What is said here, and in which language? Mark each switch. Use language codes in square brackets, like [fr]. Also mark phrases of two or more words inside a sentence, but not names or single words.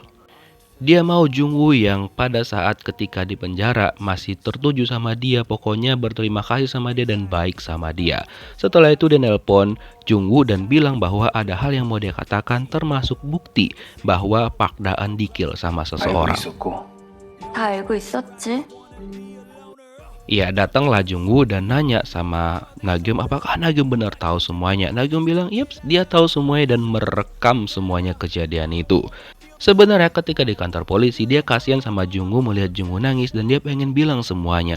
[id] Dia mau Jungwoo yang pada saat ketika di penjara masih tertuju sama dia, pokoknya berterima kasih sama dia dan baik sama dia. Setelah itu dia nelpon Jungwoo dan bilang bahwa ada hal yang mau dia katakan termasuk bukti bahwa Park Daeun di-kill sama [ko] 알고 [id] seseorang. [ko] 있었고 다 알고 있었지? [id] Ya datanglah Jungwoo dan nanya sama Nagyum apakah Nagyum benar tahu semuanya. Nagyum bilang yeps dia tahu semuanya dan merekam semuanya kejadian itu. Sebenarnya ketika di kantor polisi dia kasihan sama Jungwoo melihat Jungwoo nangis dan dia pengen bilang semuanya.